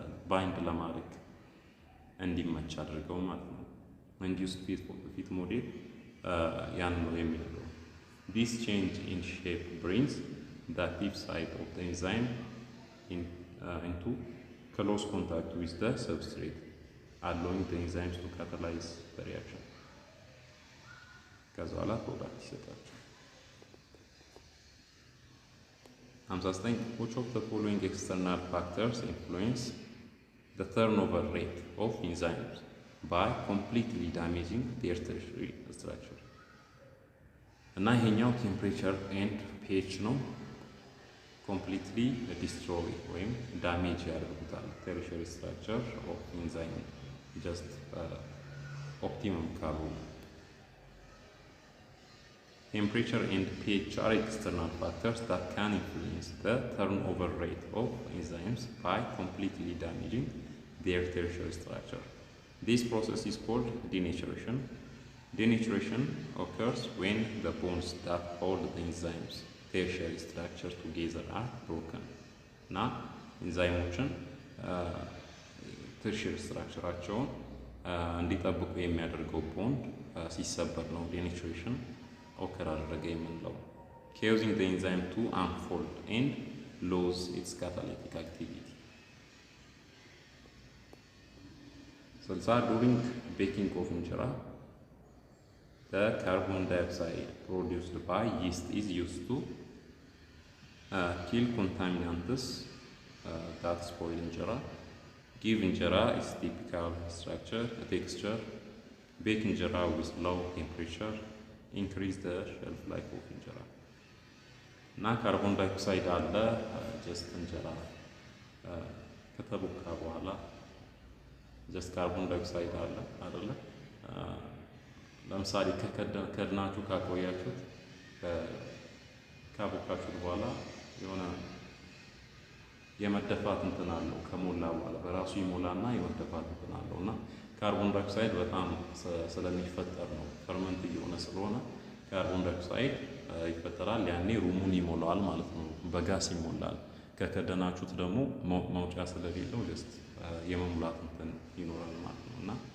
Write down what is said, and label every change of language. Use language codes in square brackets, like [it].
[am] ባይንድ ለማድረግ እንዲመች አድርገው ማለት ነው ኢንዲዩስድ ፊት ሞዴል ያን ነው የሚለው [en] This change in shape brings the active site of the enzyme into close contact with the substrate, allowing the enzymes to catalyze the reaction. [am] ከዛ በኋላ ፕሮዳክት ይሰጣቸው። [en] 59 Which of the following external factors influence the turnover rate of enzymes by completely damaging their tertiary structure? እና ይሄኛው ቴምፕሬቸር ኤንድ ፒኤች ነው ኮምፕሊትሊ ዲስትሮይ ወይም ዳሜጅ ያደርጉታል ተርሸሪ ስትራክቸር ኦፍ ኢንዛይም ጀስት ኦፕቲመም ካልሆነ ቴምፕሬቸር ኤንድ ፒኤች አር ኤክስተርናል ፋክተርስ that can influence the turnover rate of enzymes by completely damaging their tertiary structure. This process is called denaturation. Denaturation occurs when the bonds that hold the enzymes tertiary structure together are broken. Now, enzymoችን tertiary structureአቸውን [am] እንዲጠብቁ የሚያደርገው ቦንድ ሲሰበር ነው [en] denaturation occur አደረገ የምንለው causing the enzyme to unfold and lose its catalytic activity. So during baking of injera the carbon dioxide produced by yeast is used to kill contaminants that spoil injera, give injera its typical structure, texture, bake injera with low temperature, increase the shelf life of injera. [am] Na carbon dioxide አለ just እንጀራ ከተቦካ በኋላ just carbon dioxide አለ አይደለ ለምሳሌ ከከድናችሁ ካቆያችሁት ካቦካችሁት በኋላ የሆነ የመደፋት እንትን አለው ከሞላ በኋላ በራሱ ይሞላና የመደፋት እንትን አለውና ካርቦን ዳይኦክሳይድ በጣም ስለሚፈጠር ነው ፈርመንት እየሆነ ስለሆነ ካርቦን ዳይኦክሳይድ ይፈጠራል ያኔ ሩሙን ይሞላዋል ማለት ነው በጋስ ይሞላል ከከደናችሁት ደግሞ መውጫ ስለሌለው just የመሙላት እንትን ይኖራል ማለት ነውና